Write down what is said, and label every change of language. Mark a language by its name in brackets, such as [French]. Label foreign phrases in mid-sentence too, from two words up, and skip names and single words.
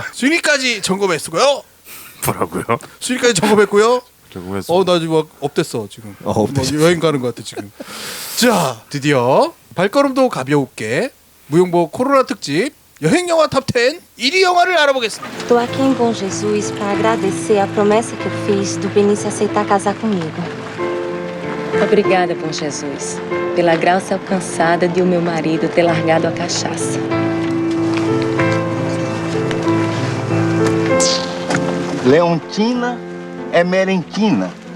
[Korean] 순위까지 점검했고요. 뭐라고요? 순위까지 점검했고요. 결국에서. 나 지금 막 업됐어 지금. 업됐어. 뭐 여행 가는 것 같아 지금. 자, 드디어 발걸음도 가볍게 무용보 코로나 특집 여행 영화 탑10 1위 영화를 알아보겠습니다. [Portuguese] Estou aqui em Bom Jesus para agradecer a promessa que eu fiz do Benício aceitar casar comigo. Obrigada, Bom Jesus, pela graça alcançada de o meu marido ter largado a cachaça. Leontina é merenquina.